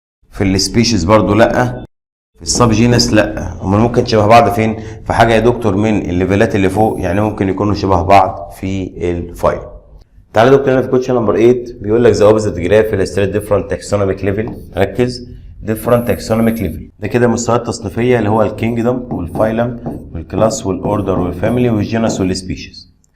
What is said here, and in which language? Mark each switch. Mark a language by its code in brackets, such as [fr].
[ar] في السبيشيز برضو لا. في السب جينس لا. امال ممكن شبه بعض فين؟ في حاجه يا دكتور من الليفلات اللي فوق، يعني ممكن يكونوا شبه بعض في الفايل. تعالى يا دكتور هنا في كويشن نمبر 8 بيقول لك [en] The opposite graph illustrate different taxonomic level. [ar] ركز، [en] different taxonomic level. [ar] ده كده مستويات تصنيفيه اللي هو الكينجدم والفايلم والكلاس والاوردر والفاميلي والجينس والسبيشيز.